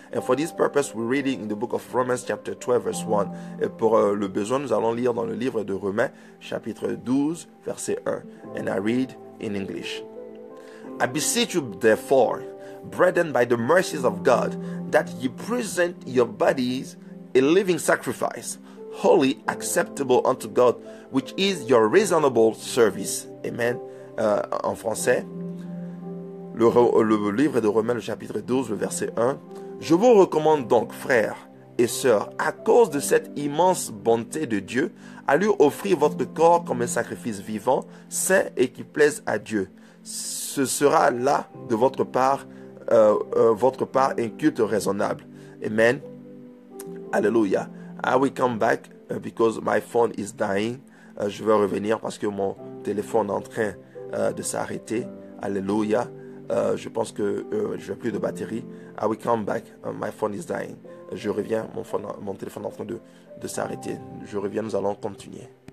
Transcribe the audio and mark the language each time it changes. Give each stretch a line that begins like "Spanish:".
English: And for this purpose, we're reading in the book of Romans chapter 12 verse 1.
French: Et pour le besoin, nous allons lire dans le livre de Romains chapitre 12 verset 1.
English: And I read in English. I beseech you therefore, brethren, by the mercies of God, that ye present your bodies a living sacrifice, holy, acceptable unto God, which is your reasonable service. Amen.
French: En français, le livre de Romains, le chapitre 12, le verset 1. Je vous recommande donc, frères et sœurs, à cause de cette immense bonté de Dieu, à lui offrir votre corps comme un sacrifice vivant, saint et qui plaise à Dieu. Ce sera là de votre part un culte raisonnable. Amen. Hallelujah.
English: I will come back because my phone is dying.
French: Je vais revenir parce que mon téléphone est en train de s'arrêter. Alléluia. Je pense que je n'ai plus de batterie.
English: I will come back. My phone is dying.
French: Je reviens. Mon téléphone est en train de s'arrêter. Je reviens. Nous allons continuer.